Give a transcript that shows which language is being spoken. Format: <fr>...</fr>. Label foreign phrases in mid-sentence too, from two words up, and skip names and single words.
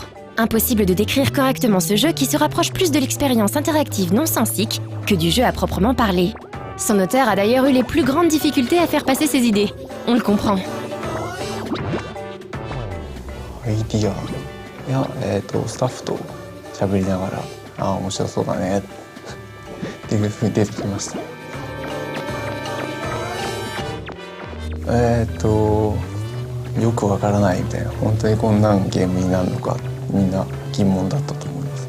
<fr>Impossible de décrire correctement ce jeu qui se rapproche plus de l'expérience interactive non sensique que du jeu à proprement parler. Son auteur a d'ailleurs eu les plus grandes difficultés à faire passer ses idées. On le comprend.</fr> <ja>アイディアや、スタッフと喋りながら、面白そうだねっていうふうに出てきました。よくわからないみたいな、本当にこんなんゲームになるのかみんな疑問だったと思います。</ja>